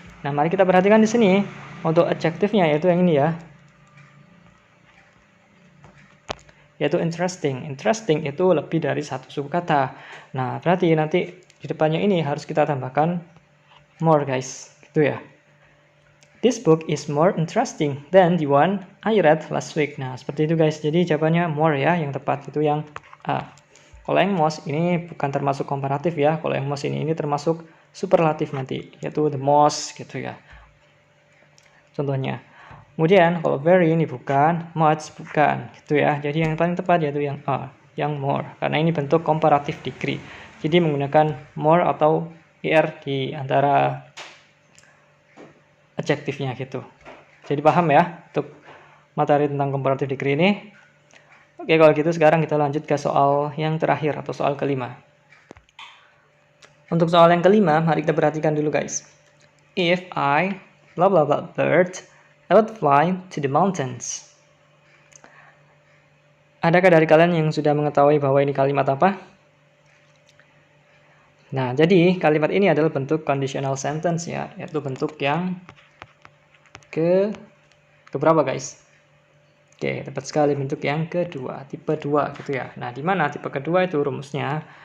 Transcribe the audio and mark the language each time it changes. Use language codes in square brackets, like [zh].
[id] Nah, mari kita perhatikan di sini untuk adjektifnya yaitu yang ini ya. Yaitu interesting. Interesting itu lebih dari satu suku kata. Nah, berarti nanti di depannya ini harus kita tambahkan more guys. Gitu ya. [en] This book is more interesting than the one I read last week. [id] Nah, seperti itu guys. Jadi jawabannya more ya, yang tepat itu yang A. Kalau yang most ini bukan termasuk komparatif ya. Kalau yang most ini termasuk superlatif nanti, yaitu the most gitu ya. Contohnya. Kemudian kalau very ini bukan, much bukan, gitu ya. Jadi yang paling tepat yaitu yang A, yang more. Karena ini bentuk comparative degree. Jadi menggunakan more atau er di antara adjektifnya gitu. Jadi paham ya untuk materi tentang comparative degree ini. Oke, kalau gitu sekarang kita lanjut ke soal yang terakhir atau soal kelima. Untuk soal yang kelima, mari kita perhatikan dulu guys. [en] If I blah blah blah bird, I would fly to the mountains. [id] Adakah dari kalian yang sudah mengetahui bahwa ini kalimat apa? Nah, jadi kalimat ini adalah bentuk conditional sentence ya, yaitu bentuk yang keberapa guys? Oke, tepat sekali bentuk yang kedua, tipe 2 gitu ya. Nah, di mana tipe kedua itu rumusnya?